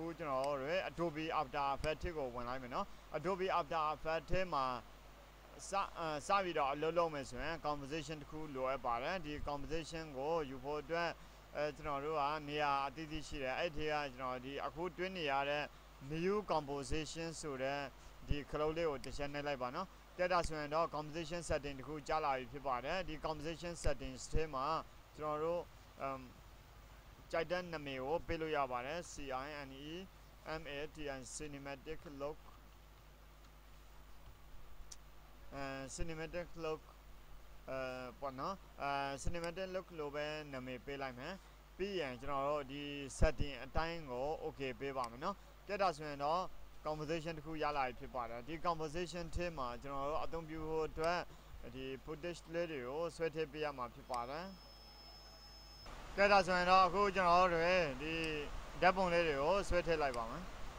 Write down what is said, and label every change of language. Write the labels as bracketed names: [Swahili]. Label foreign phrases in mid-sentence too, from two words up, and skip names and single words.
[Burmese] ကျွန်တော်တို့ Adobe After Effects ကိုဝင်လိုက်မယ်နော် Adobe After Effects မှာစပြီးတော့အလုပ်လုပ်မယ်ဆိုရင် composition တစ် ခုလိုအပ်ပါတယ်ဒီ composition ကိုယူဖို့အတွက်ကျွန်တော်တို့ကနေရာအသီးသီးရှိတယ်အဲ့ဒီကကျွန်တော်ဒီအခုတွင်းနေရတဲ့ [English] new composition [Burmese] ဆိုတဲ့ဒီခလုတ်လေးကိုတစ်ချက်နှိပ်လိုက်ပါနော်တဲ့တာဆိုရင်တော့ [English] composition setting [Burmese] တခုကြားလာပြီဖြစ်ပါတယ်ဒီ [English] composition settings [Burmese] ထဲမှာကျွန်တော်တို့ကြိုက်တဲ့နာမည်ကိုပေးလို့ရပါတယ် [English] CINEMATN cinematic look cinematic look [Burmese] ပေါ့နော် [English] cinematic look [Burmese] လို့ပဲနာမည်ပေးလိုက်မယ်ပြီးရင်ကျွန်တော်တို့ဒီ setting အတိုင်းကို okay ပေးပါမယ်နော်တဲ့တာဆိုရင်တော့ composition တခုရလာပြီဖြစ်ပါတယ်ဒီ composition ထဲမှာကျွန်တော်တို့အသုံးပြုဖို့အတွက်ဒီ footage လေးတွေကိုဆွဲထည့်ပေးရမှာဖြစ်ပါတယ်တဲ့တာဆိုရင်တော့အခုကျွန်တော်တို့ဒီဓာတ်ပုံလေးတွေကိုဆွဲထည့်လိုက်ပါမယ်